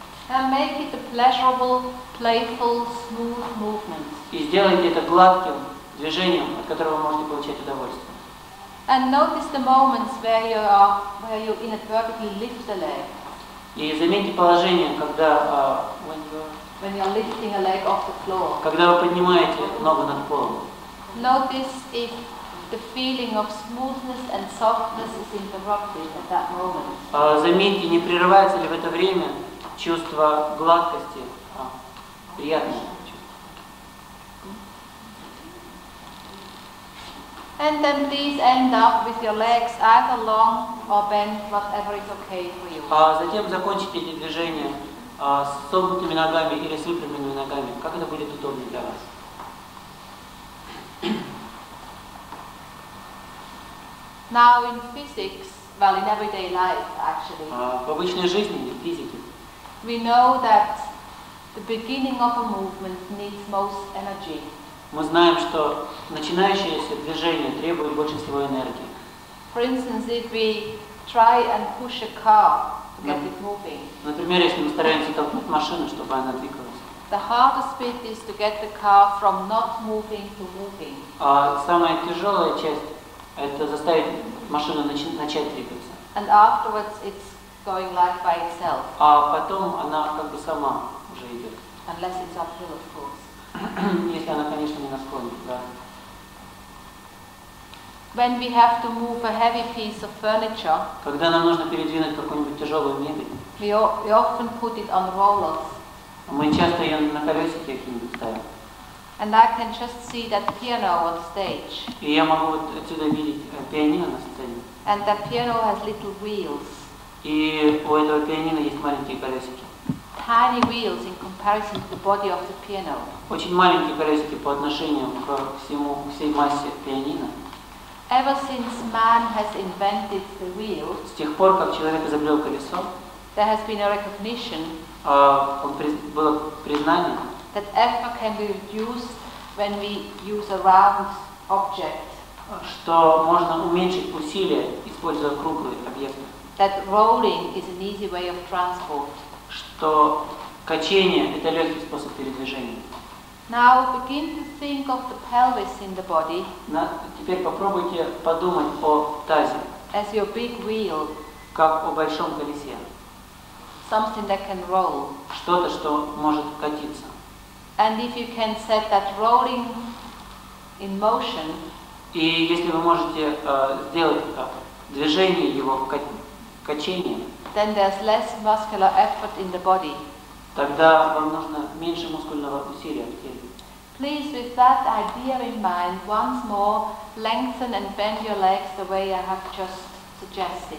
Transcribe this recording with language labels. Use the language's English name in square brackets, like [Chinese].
[English] And make it a pleasurable, playful, smooth movement. [Russian] И сделайте это гладким движением, от которого вы можете получать удовольствие. [English] And notice the moments where you inadvertently lift the leg. [Russian] И заметьте положение, когда [English] when you're lifting a leg off the floor. [Russian] Когда вы поднимаете ногу над полом. [English] Notice if the feeling of smoothness and softness is interrupted at that moment. [Russian] Заметьте, не прерывается ли в это время чувство гладкости, приятное чувство. [English] And then please end up with your legs either long or bent, whatever is okay for you. [Russian] Затем закончите эти движения с согнутыми ногами или с выпрямленными ногами, как это будет удобно для вас. [English] Now in physics, well, in everyday life actually, [Russian] В обычной жизни, в физике, [English] we know that the beginning of a movement needs most energy. [Russian] мы знаем, что начинающееся движение требует больше всего энергии. [English] For instance, if we try and push a car to get it moving, [Russian] Например, если мы стараемся толкнуть машину, чтобы она двигалась, [English] the hardest bit is to get the car from not moving to moving. [Russian] а самая тяжелая часть – это заставить машину начать двигаться. [English] And afterwards it's going like by itself, [Russian] А потом она как бы сама уже идет. [English] unless it's uphill, of course. [Russian] Если она, конечно, не на склоне, да. [English] When we have to move a heavy piece of furniture, [Russian] Когда нам нужно передвинуть какую-нибудь тяжелую мебель, [English] we often put it on rollers. [Russian] мы часто ее на колесике какие-нибудь ставим. [English] And I can just see that piano on stage. [Russian] И я могу вот отсюда видеть пианино на сцене. [English] And that piano has little wheels, [Russian] И у этого пианино есть маленькие колесики. [English] tiny wheels in comparison to the body of the piano. [Russian] Очень маленькие колесики по отношению к всей массе пианино. [English] Ever since man has invented the wheel, [Russian] С тех пор, как человек изобрел колесо, [English] there has been a recognition [Russian] было признание, [English] that effort can be reduced when we use a round object, [Russian] что можно уменьшить усилия, используя круглые объекты. [English] that rolling is an easy way of transport. [Russian] Что качение – это легкий способ передвижения. [English] Now begin to think of the pelvis in the body [Russian] Теперь попробуйте подумать о тазе, [English] as your big wheel, [Russian] как о большом колесе. [English] something that can roll. [Russian] Что-то, что может катиться. [English] And if you can set that rolling in motion, [Russian] И если вы можете сделать движение его качение, [English] then there's less muscular effort in the body. [Russian] тогда вам нужно меньше мускульного усилия в теле. [English] Please, with that idea in mind, once more lengthen and bend your legs the way I have just suggested.